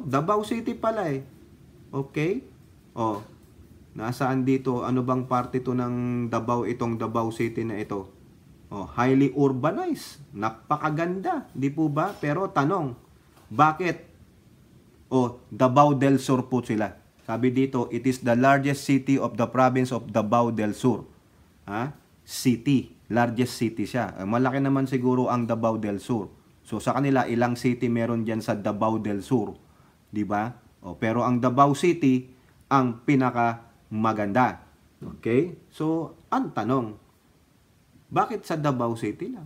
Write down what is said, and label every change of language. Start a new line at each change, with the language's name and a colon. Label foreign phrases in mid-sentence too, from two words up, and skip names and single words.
Filipino: Davao City pala eh. Okay? O, nasaan dito? Ano bang parte to ng Davao, itong Davao City na ito? O,
English: highly urbanized.
Filipino: Napakaganda. Di po ba? Pero tanong, bakit? O, Davao del Sur po sila. Sabi dito,
English: it is the largest city of the province of Davao del Sur. Ha? City. Largest city
Filipino: siya. Malaki naman siguro ang Davao del Sur. So sa kanila, ilang city meron dyan sa Davao del Sur. Di ba? O, pero ang Davao City, ang pinaka maganda. Okay? So, ang tanong, bakit sa Davao City lang?